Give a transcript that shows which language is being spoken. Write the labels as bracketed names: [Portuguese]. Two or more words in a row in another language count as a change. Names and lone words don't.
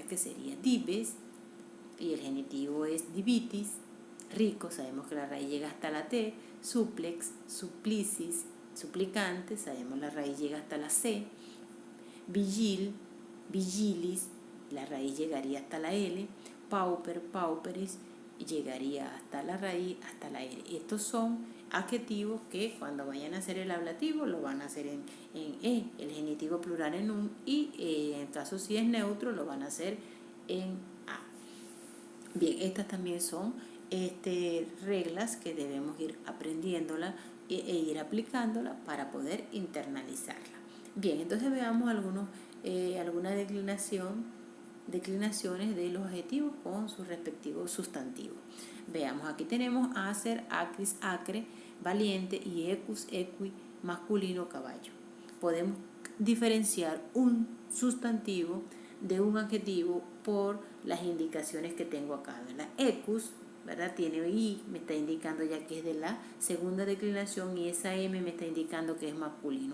[Spanish] Que sería dives, y el genitivo es divitis, rico, sabemos que la raíz llega hasta la T, [Latin] suplex, supplicis, [Spanish] suplicante, sabemos la raíz llega hasta la C, [Latin] vigil, vigilis, [Spanish] la raíz llegaría hasta la L, [Latin] pauper, pauperis, [Spanish] llegaría hasta la raíz, hasta la L. Estos son adjetivos que cuando vayan a hacer el ablativo lo van a hacer en E, el genitivo plural en un, y en el caso si es neutro lo van a hacer en A. Bien, estas también son reglas que debemos ir aprendiéndolas e ir aplicándolas para poder internalizarlas. Bien, entonces veamos algunas declinaciones de los adjetivos con sus respectivos sustantivos. Veamos, aquí tenemos [Latin] acer, acris, acre, [Spanish] valiente y [Latin] equus, equi, [Spanish] masculino, caballo. Podemos diferenciar un sustantivo de un adjetivo por las indicaciones que tengo acá, ¿verdad? Equus, ¿verdad? Tiene I, me está indicando ya que es de la segunda declinación, y esa M me está indicando que es masculino.